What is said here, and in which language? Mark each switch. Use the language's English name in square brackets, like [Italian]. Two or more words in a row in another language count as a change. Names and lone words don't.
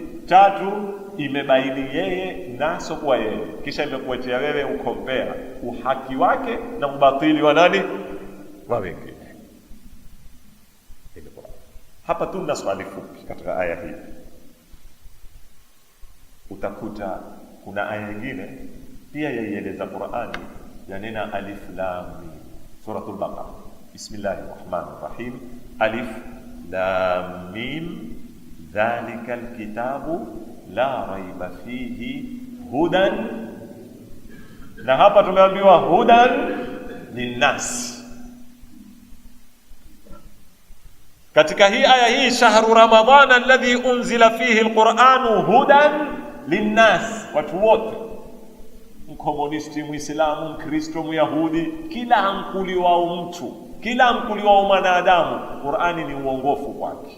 [Swahili] Tatu, imebaini yeye naso kwa yeye, kisha imekuletea wewe ukompea uhaki wake na ubatili wa nani, wa wengine. Hapa tuna swali fupi katika aya hii. Utakuta kuna aya nyingine pia yaieleza Qur'ani, yanena [Arabic] ألف لام ميم. Suratul Baqara, بسم الله الرحمن الرحيم، ألف لام ميم ذلك الكتاب لا ريب فيه هدى. [Swahili] Na hapa tumeambiwa [Arabic] هدى للناس. [Swahili] Katika hii aya hii, [Arabic] شهر رمضان الذي أنزل فيه القرآن هدى للناس, [Swahili] watu wote, mkomunisti, muislamu, mkristo, myahudi, kila ankuli wao mtu, kila ankuli wao mwanadamu, Qur'ani ni uongofu kwake.